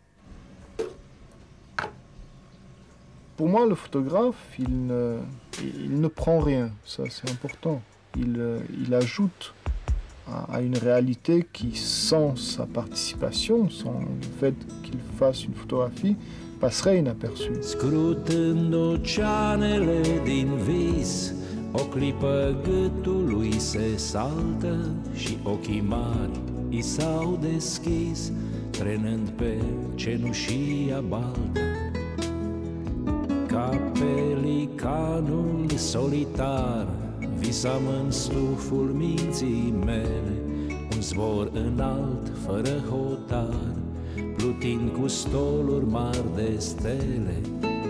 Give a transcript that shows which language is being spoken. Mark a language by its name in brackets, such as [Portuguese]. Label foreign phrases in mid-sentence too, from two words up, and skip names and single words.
[French] Pour moi, le photographe, il ne prend rien, ça c'est important. Il ajoute à une réalité qui, sans sa participation, sans le fait qu'il fasse une photographie, passerait inaperçue. [Romanian] Scrutând oceanele din vis, o clipă gâtul lui se saltă și ochii mari i s-au deschis, trenând pe cenușia baltă. Ca pelicanul solitar, visam în stuful minții mele, un zbor înalt, fără hotar, plutind cu stoluri mari de stele.